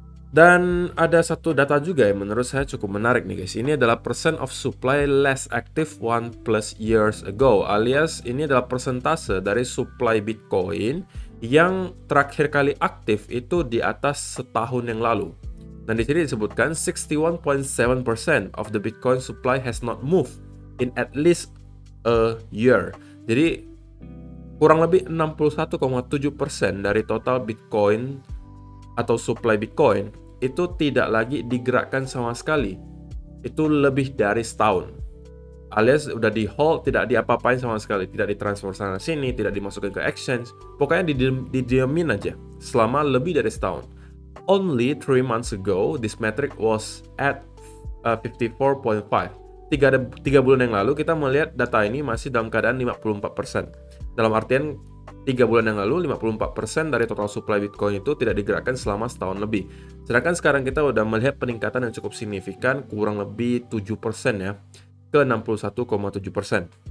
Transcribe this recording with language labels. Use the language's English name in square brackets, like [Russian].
[Indonesian] Dan ada satu data juga yang menurut saya cukup menarik nih guys. Ini adalah [English] percent of supply less active 1+ years ago, [Indonesian] alias ini adalah persentase dari supply Bitcoin yang terakhir kali aktif itu di atas setahun yang lalu. Dan di sini disebutkan [English] 61.7% of the Bitcoin supply has not moved in at least a year. [Indonesian] Jadi kurang lebih 61,7% dari total Bitcoin atau supply Bitcoin itu tidak lagi digerakkan sama sekali. Itu lebih dari setahun. Alias udah di hold, tidak diapa-apain sama sekali, tidak ditransfer sana sini, tidak dimasukkan ke exchange. Pokoknya didiamin aja selama lebih dari setahun. [English] Only 3 months ago, this metric was at 54.5. [Indonesian] Tiga bulan yang lalu kita melihat data ini masih dalam keadaan 54%. Dalam artian 3 bulan yang lalu 54% dari total supply Bitcoin itu tidak digerakkan selama setahun lebih. Sedangkan sekarang kita udah melihat peningkatan yang cukup signifikan, kurang lebih 7% ya, ke 61,7%.